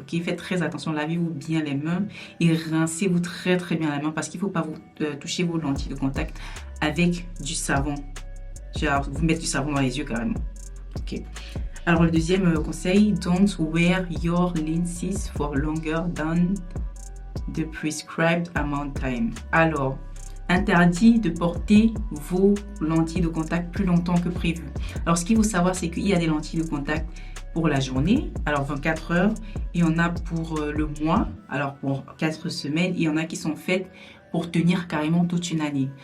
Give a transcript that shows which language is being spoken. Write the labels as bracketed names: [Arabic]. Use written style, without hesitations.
[French] Ok, faites très attention, lavez-vous bien les mains et rincez-vous très bien les mains parce qu'il faut pas vous toucher vos lentilles de contact avec du savon. Genre, vous mettez du savon dans les yeux carrément. Ok. Alors le deuxième conseil, [English] don't wear your lenses for longer than the prescribed amount time. [French] Alors, interdit de porter vos lentilles de contact plus longtemps que prévu. Alors, ce qu'il faut savoir, c'est qu'il y a des lentilles de contact pour la journée, alors 24 heures, et on a pour le mois, alors pour 4 semaines, et il y en a qui sont faites pour tenir carrément toute une année.